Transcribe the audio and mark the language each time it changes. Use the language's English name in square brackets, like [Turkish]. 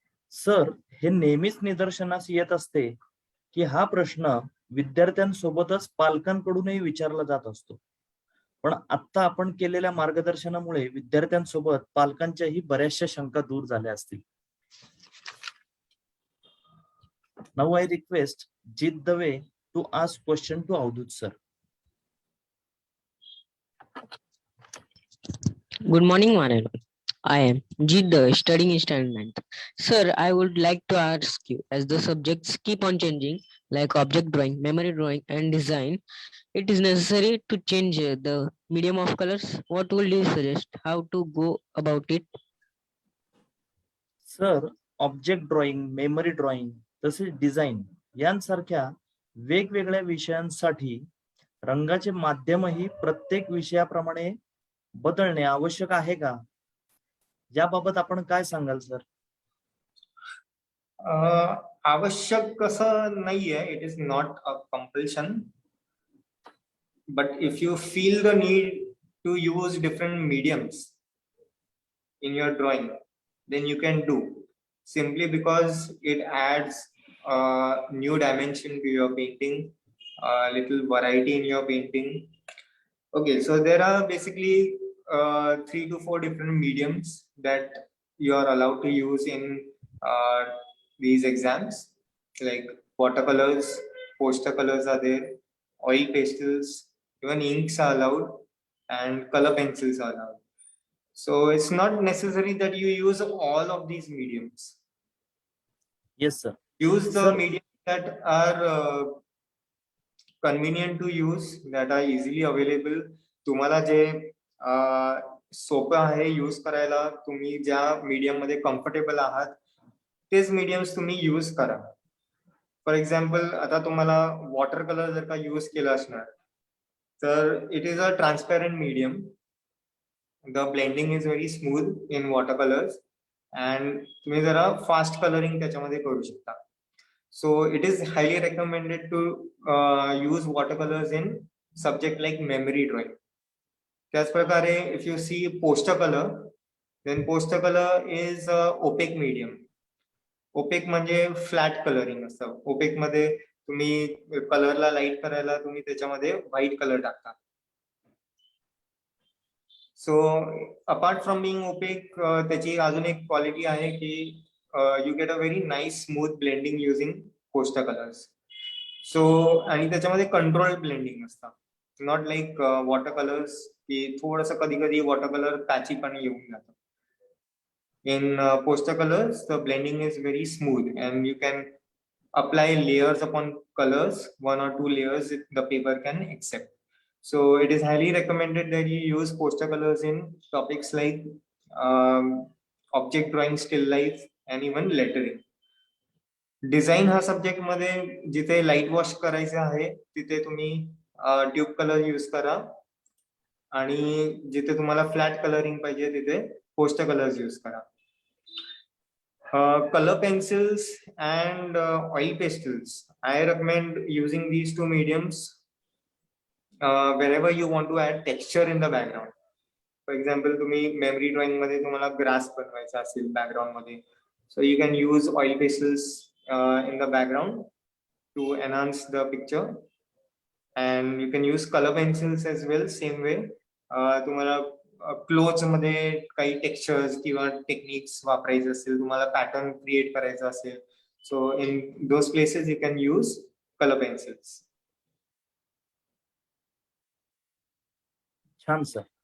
[Marathi] Sir, हे नेहमीच निदर्शनास येत असते की हा प्रश्न विद्यार्थ्यांसोबतच पालकांकडूनही विचारला जात असतो. पण आता आपण केलेल्या मार्गदर्शनामुळे विद्यार्थ्यांसोबत पालकांच्याही बऱ्याचशा शंका दूर झाल्या असतील. [English] Now I request Jit Dave to ask question to Avdut sir. Good morning, one and all. I am Jit Dave, studying in standard 9th. Sir, I would like to ask you, as the subjects keep on changing, like object drawing, memory drawing, and design, it is necessary to change the medium of colors. What would you suggest? How to go about it? [Marathi] Sir, object drawing, memory drawing तसेच design यांसारख्या वेगवेगळ्या विषयांसाठी रंगाचे माध्यमही प्रत्येक विषयाप्रमाणे बदलणे आवश्यक आहे का, याबाबत आपण काय सांगाल सर? आवश्यक असं नाहीये. [English] It is not a compulsion, but if you feel the need to use different mediums in your drawing, then you can do. simply because it adds a new dimension to your painting, a little variety in your painting. Okay, so there are basically 3 to 4 different mediums that you are allowed to use in uh, these exams, like watercolors, poster colors are there, oil pastels, even inks are allowed, and color pencils are allowed. So it's not necessary that you use all of these mediums. Yes, sir. Use the Sir- mediums that are convenient to use, that are easily available. [Marathi] तुम्हाला जे सोपं आहे use करायला, तुम्ही ज्या medium मध्ये comfortable आहात तेच मीडियम्स तुम्ही यूज करा. [English] for example, [Marathi] आता तुम्हाला वॉटर कलर जर का यूज केला असणार तर [English] It is a transparent medium. The blending is very smooth in watercolors and [Marathi] तुम्ही जरा फास्ट कलरिंग त्याच्यामध्ये करू शकता. [English] So it is highly recommended to use watercolors in subject like memory drawing. [Marathi] त्याच प्रकारे [English] if you see poster color, then poster color is a opaque medium. [Marathi] Opaque म्हणजे flat colouring असतं. OPEC मध्ये तुम्ही कलरला light करायला तुम्ही त्याच्यामध्ये व्हाईट कलर टाकता. [English] so apart from being opaque, [Marathi] त्याची अजून एक क्वालिटी आहे की [English] You get a very nice smooth blending using poster colours. [Marathi] So आणि त्याच्यामध्ये कंट्रोल ब्लेंडिंग असतं, [English] not like water colours [Marathi] की थोडंसं कधी कधी वॉटर कलर पॅची पण येऊन जातं. [English] In poster colors, the blending is very smooth and you can apply layers upon colors, 1 or 2 layers the paper can accept. So it is highly recommended that you use poster colors in topics like object drawing, still life, and even lettering. [Marathi] Design हा subject मध्ये जिथे light wash करायचे आहे तिथे तुम्ही tube colour use करा आणि जिथे तुम्हाला फ्लॅट कलरिंग पाहिजे तिथे पोस्टर कलर्स यूज करा. [English] Color pencils and oil pastels, I recommend using these 2 mediums wherever you want to add texture in the background. For example, [Marathi] तुम्ही मेमरी ड्रॉइंग मध्ये तुम्हाला ग्रास बनवायचा असेल बॅकग्राऊंड मध्ये, [English] so you can use oil pastels in the background to enhance the picture, and you can use color pencils as well same way. [Marathi] तुम्हाला cloth मध्ये काही textures किंवा टेक्निक्स वापरायचे असेल, तुम्हाला पॅटर्न क्रिएट करायचा असेल, [English] So in those places you can use colour pencils. [Marathi] छान सर.